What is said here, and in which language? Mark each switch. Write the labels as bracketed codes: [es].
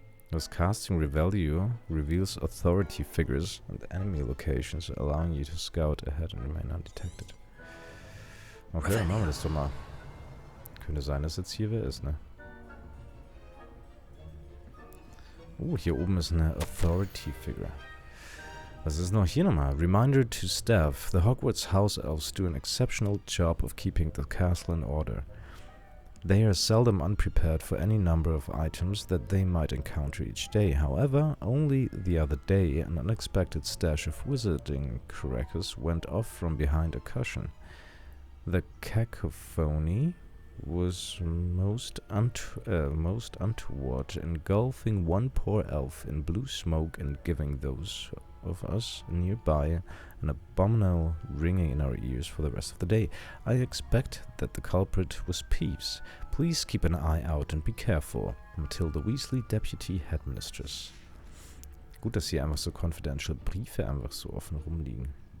[en] Das Casting Revalue reveals authority figures and enemy locations, allowing you to scout ahead and remain undetected. [de] Okay, dann machen wir das doch mal. Könnte sein, dass jetzt hier wer ist, ne? Oh, hier oben ist eine authority figure. Was ist noch hier nochmal? [en] Reminder to staff. The Hogwarts house elves do an exceptional job of keeping the castle in order. They are seldom unprepared for any number of items that they might encounter each day. However, only the other day, an unexpected stash of wizarding crackers went off from behind a cushion. The cacophony was most untoward, engulfing one poor elf in blue smoke and giving those of us nearby an abominable ringing in our ears for the rest of the day. I expect that the culprit was Peeves. Please keep an eye out and be careful. Matilda Weasley, Deputy Headmistress. [de] Gut, dass hier einfach so confidential Briefe einfach so offen rumliegen.